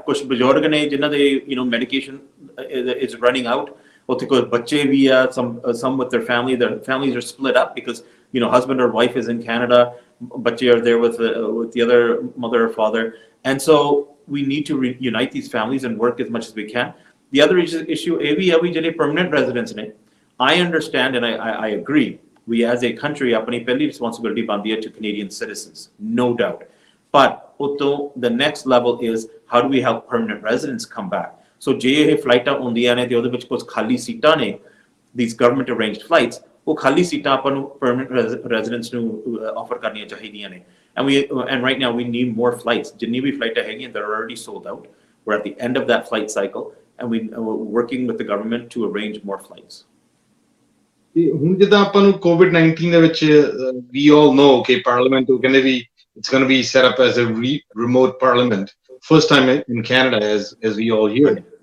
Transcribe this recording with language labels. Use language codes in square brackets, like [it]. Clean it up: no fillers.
[pa] ਕੁਝ ਬਜ਼ੁਰਗ ਨੇ ਜਿਨ੍ਹਾਂ ਦੇ [en] medication is running out, [pa] ਉੱਥੇ ਕੋਈ ਬੱਚੇ ਵੀ ਆ, [en] some with their families are split up because husband or wife is in Canada, bachche are there with the other mother or father, and so we need to reunite these families and work as much as we can. The other issue [pa] ਇਹ ਵੀ ਆ ਵੀ ਜਿਹੜੇ [en] permanent residents ਨੇ, I understand and I agree, we as a country [pa] ਆਪਣੀ ਪਹਿਲੀ responsibility ਬਣਦੀ ਹੈ [en] to Canadian citizens, no doubt, but the next level is how do we help permanent residents come back? [pa] So ਜੇ ਇਹ ਫਲਾਈਟਾਂ ਹੁੰਦੀਆਂ ਨੇ ਤੇ ਉਹਦੇ ਵਿੱਚ ਕੁਝ ਖਾਲੀ ਸੀਟਾਂ ਨੇ, [en] these government arranged flights, [pa] ਉਹ ਖਾਲੀ ਸੀਟਾਂ ਆਪਾਂ ਨੂੰ permanent residents ਨੂੰ offer ਕਰਨੀਆਂ ਚਾਹੀਦੀਆਂ ਨੇ, [en] and right now we need more flights. [pa] ਜਿੰਨੀ ਵੀ ਫਲਾਈਟਾਂ ਹੈਗੀਆਂ, [en] they're already sold out. We're at the end of that flight cycle, and we're working with the government to arrange more flights. [pa] ਹੁਣ ਜਿੱਦਾਂ ਆਪਾਂ ਨੂੰ COVID-19 ਦੇ ਵਿੱਚ [en] we all know [pa] ਕਿ Parliament ਉਹ ਕਹਿੰਦੇ ਵੀ [en] it's going to be set up as a remote parliament, first time in Canada, as we all hear.